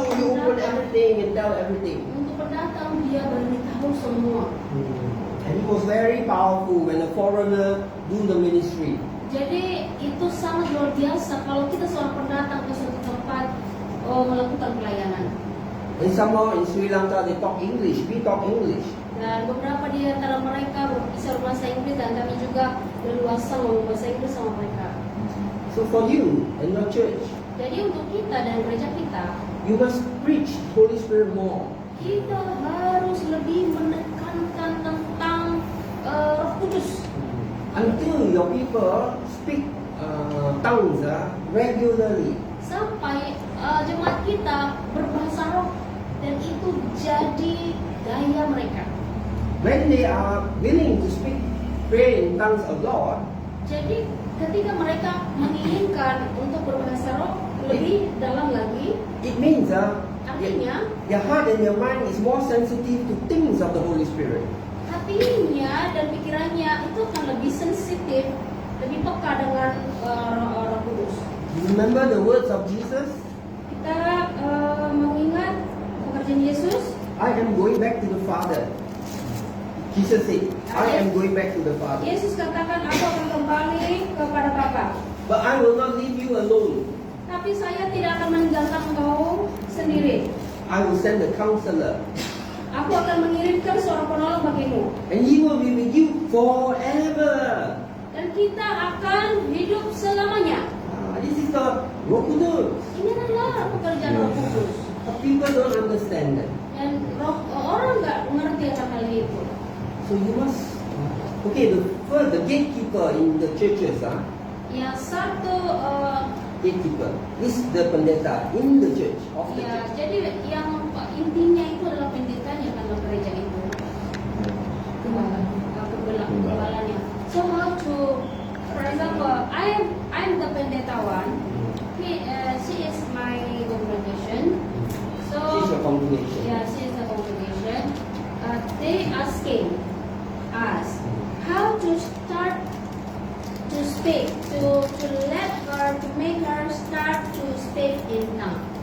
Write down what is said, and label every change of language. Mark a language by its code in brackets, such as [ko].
[en] you open everything and tell everything. [id] Untuk pendatang dia beritahu semua. [en] And it was very powerful when a foreigner do the ministry. [id] Jadi itu sangat luar biasa kalau kita seorang pendatang ke suatu tempat melakukan pelayanan. [en] And somehow in Sri Lanka they talk English, we talk English. [id] Dan beberapa di antara mereka bisa berbahasa Inggris dan kami juga berluasa ngomong bahasa Inggris sama mereka. [en] So for you and your church, [id] Jadi untuk kita dan gereja kita, [en] you must preach Holy Spirit more. [id] kita harus lebih menekankan tentang Roh Kudus. [en] Until your people speak tongues regularly. [id] Sampai jemaat kita berbahasa roh dan itu jadi daya mereka. [en] When they are willing to pray in tongues of God, [id] Jadi ketika mereka menginginkan untuk berbahasa roh lebih dalam lagi, [en] it means [id] artinya [en] your heart and your mind is more sensitive to things of the Holy Spirit. [id] hatinya dan pikirannya itu akan lebih sensitif, lebih peka dengan Roh Kudus. [en] You remember the words of Jesus? [id] Kita mengingat pekerjaan Yesus. [en] I am going back to the Father. Jesus said, I am going back to the Father. [id] Yesus katakan, aku akan kembali kepada Bapa. [en] But I will not leave you alone. [id] Tapi saya tidak akan meninggalkan engkau sendiri. [en] I will send the counselor. [id] Aku akan mengirimkan seorang penolong bagimu. [en] And he will be with you forever. [id] Dan kita akan hidup selamanya. [en] This is the Roh Kudus. [id] Ini adalah pekerjaan Roh Kudus. [en] But people don't understand that. [id] Dan orang nggak mengerti akan hal itu. [en] So you must, the gatekeeper in the churches, [id] Yang satu, [en] gatekeeper is the pendeta in the church of the [id] ya [en] church. [id] jadi yang intinya itu adalah pendetanya dalam gereja itu. Kegembalaannya. [en] So how to, for example, I'm the pendeta one. She is my congregation. So She's your congregation. Yeah, she is a congregation. They asking us how to start to speak, to let her, to make her start to speak in tongue.